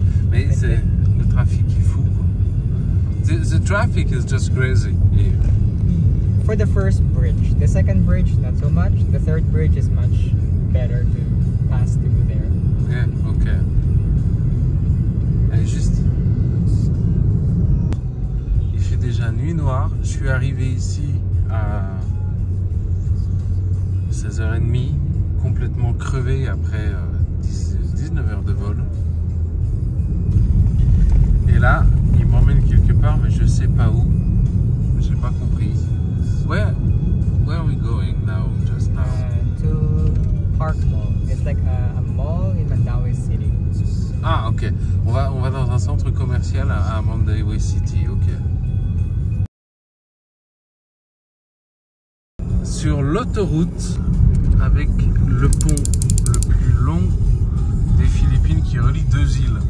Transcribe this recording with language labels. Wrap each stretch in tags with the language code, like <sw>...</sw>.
<fr>Mais c'est le trafic est fou.</fr> <en>The traffic is just crazy. Yeah. For the first bridge, the second bridge not so much. The third bridge is much better to pass through there. Yeah, ok.</en> <fr>Et juste. Il fait déjà nuit noire. Je suis arrivé ici à 16h30, complètement crevé après 19 heures de vol. Et là, il m'emmène quelque part, mais je sais pas où. J'ai pas compris.</fr> <en>Where are we going now? Just now? To Park Mall. It's like a mall in Mandaue City. Ah, ok.</en> <fr>On va dans un centre commercial à Mandaue City. Ok. Sur l'autoroute, avec le pont le plus long des Philippines qui relie 2 îles.</fr>